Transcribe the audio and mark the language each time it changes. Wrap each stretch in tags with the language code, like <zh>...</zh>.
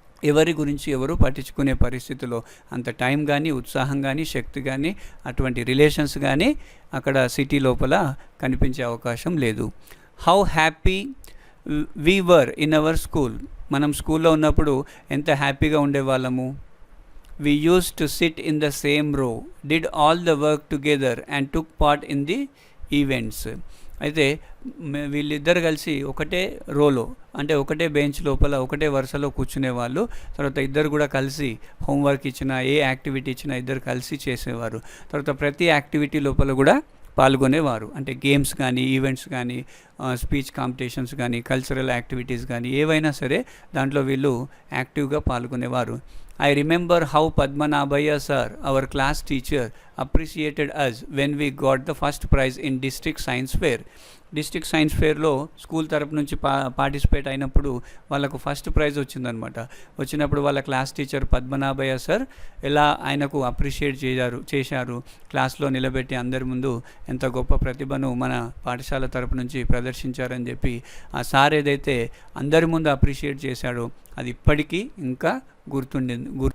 <te>ఎవరి గురించి ఎవరు పట్టించుకునే పరిస్థితిలో అంత టైం కానీ, ఉత్సాహం కానీ, శక్తి కానీ, అటువంటి రిలేషన్స్ కానీ అక్కడ సిటీ లోపల కనిపించే అవకాశం లేదు.</te> <en>How happy we were in our school.</en> <te>మనం స్కూల్లో ఉన్నప్పుడు ఎంత హ్యాపీగా ఉండేవాళ్ళము.</te> <en>We used to sit in the same row, did all the work together and took part in the events.</en> <te>అయితే వీళ్ళిద్దరు కలిసి ఒకటే రోలో, అంటే ఒకటే బెంచ్ లోపల ఒకటే వరుసలో కూర్చునేవాళ్ళు. తర్వాత ఇద్దరు కూడా కలిసి హోంవర్క్ ఇచ్చినా, ఏ యాక్టివిటీ ఇచ్చినా ఇద్దరు కలిసి చేసేవారు. తర్వాత ప్రతి యాక్టివిటీ లోపల కూడా పాల్గొనేవారు. అంటే గేమ్స్ కానీ, ఈవెంట్స్ కానీ, స్పీచ్ కాంపిటీషన్స్ కానీ, కల్చరల్ యాక్టివిటీస్ కానీ ఏవైనా సరే దాంట్లో వీళ్ళు యాక్టివ్గా పాల్గొనేవారు.</te> <en>I remember how Padmanabhaya sir, our class teacher, appreciated us when we got the first prize in district science fair.</en> <te>District science ఫేర్లో school తరపు నుంచి పార్టిసిపేట్ అయినప్పుడు వాళ్ళకు ఫస్ట్ ప్రైజ్ వచ్చిందనమాట. వచ్చినప్పుడు వాళ్ళ క్లాస్ టీచర్ పద్మనాభయ్య సార్ ఎలా ఆయనకు అప్రిషియేట్ చేశారు, క్లాస్లో నిలబెట్టి అందరి ముందు ఎంత గొప్ప ప్రతిభను మన పాఠశాల తరపు నుంచి ప్రదర్శించారని చెప్పి ఆ సార్ ఏదైతే అందరి ముందు అప్రిషియేట్ చేశాడో అది ఇప్పటికీ ఇంకా గుర్తుండింది.</te>